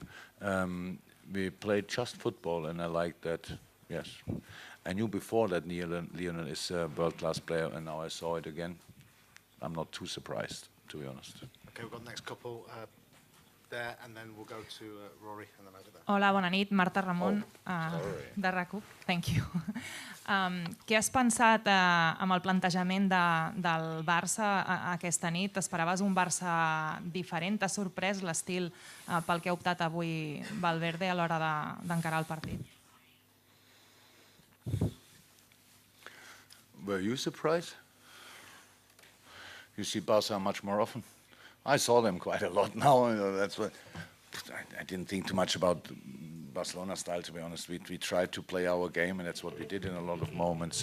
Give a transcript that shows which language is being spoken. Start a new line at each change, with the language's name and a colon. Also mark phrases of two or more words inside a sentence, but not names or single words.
English: We played just football, and I liked that, yes. I knew before that Lionel is a world-class player, and now I saw it again. I'm not too surprised, to be honest. Okay, we've got the next couple there, and then we'll go to Rory, and then over there.
Catalan: Hola, bona nit. Marta Ramon, de RAC1.
English: Thank you.
Catalan: Què has pensat amb el plantejament del Barça aquesta nit? T'esperaves un Barça diferent? T'ha sorprès l'estil pel que ha optat avui Valverde a l'hora d'encarar el partit?
English: Were you surprised? You see Barca much more often. I saw them quite a lot now. That's what I didn't think too much about Barcelona style, to be honest. We tried to play our game, and that's what we did in a lot of moments.